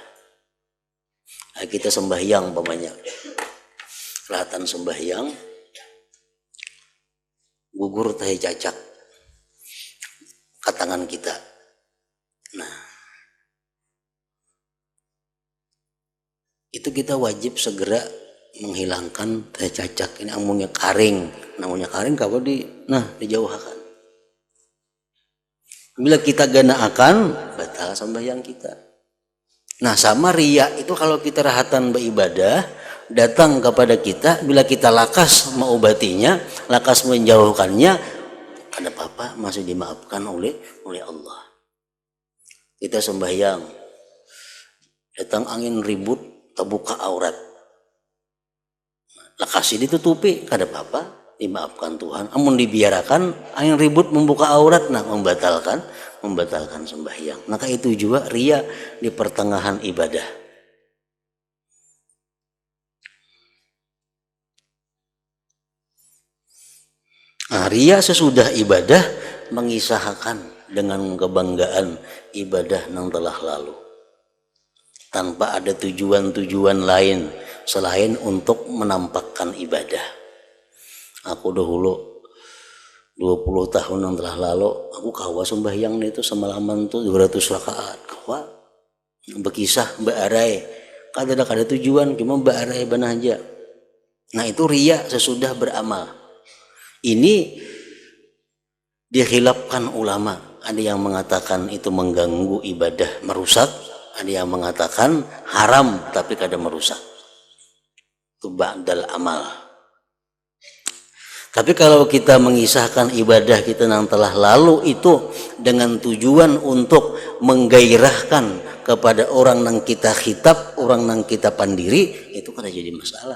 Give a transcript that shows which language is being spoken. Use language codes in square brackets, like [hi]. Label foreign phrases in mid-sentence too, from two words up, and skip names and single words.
[id] Nah, kita sembahyang umpamanya, kelihatan sembahyang, gugur tahe cacak ke tangan kita. Nah, itu kita wajib segera menghilangkan tahe cacak. Ini namanya karing. Namanya karing kalau dijauhkan. Bila kita ganaakan, batal sembahyang kita. Nah, sama riya itu kalau kita rahatan beribadah datang kepada kita, bila kita lakas mengobatinya, lakas menjauhkannya, ada apa-apa masih dimaafkan oleh Allah. Kita sembahyang, datang angin ribut, terbuka aurat, lakas ditutupi, ada apa-apa, dimaafkan Tuhan. Amun dibiarkan angin ribut membuka aurat, nah membatalkan sembahyang. Maka itu juga ria di pertengahan ibadah. Nah, ria sesudah ibadah mengisahkan dengan kebanggaan ibadah yang telah lalu, tanpa ada tujuan-tujuan lain selain untuk menampakkan ibadah. Aku dahulu 20 tahun yang telah lalu, aku kawa sembahyang itu semalaman tuh 200 rakaat. [bjn] Kawa berkisah baarai, kada tujuan, cuma baarai banah aja. [id] Nah, itu ria sesudah beramal. Ini dikhilafkan ulama. Ada yang mengatakan itu mengganggu ibadah, merusak. Ada yang mengatakan haram tapi kada merusak. Itu [ar] ba'dal amal. [id] Tapi kalau kita mengisahkan ibadah kita yang telah lalu itu dengan tujuan untuk menggairahkan kepada orang yang kita khitab, orang yang kita pandiri, itu kan jadi masalah.